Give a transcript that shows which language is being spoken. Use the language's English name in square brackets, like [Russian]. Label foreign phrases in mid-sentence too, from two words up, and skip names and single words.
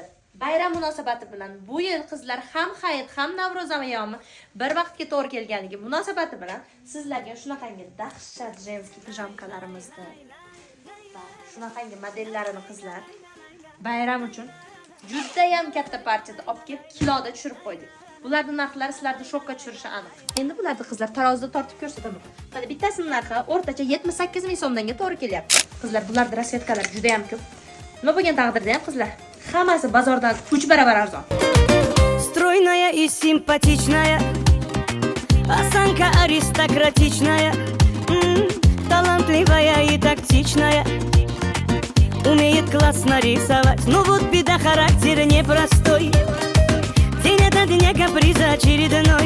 [Uzbek] Bayram munosabati bilan bu yil qizlar ham Hayit ham Navro'z ayyomi bir vaqtga to'g'ri kelganligi munosabati bilan sizlarga shunaqangi dahshat jenskiy pijamkalarimizni va shunaqangi modellarini qizlar bayram uchun juda ham katta partiyada olib kelib kiloda tushirib qo'ydik. Bularning narxlari sizlarni shokka tushirishi aniq. Endi bularni qizlar tarozida tortib ko'rsataman. Mana bittasining narxi o'rtacha 78 ming so'mdanga to'g'ri kelyapti. Qizlar bularda rasvetkalar juda ham ko'p. Nima bo'lgan taqdirda ham qizlar hammasi bozordan 3 baravar arzon. [Russian] Стройная и симпатичная, осанка аристократичная, талантливая и тактичная, умеет классно рисовать. Но вот беда, характер непростой, день ото дня каприз очередной.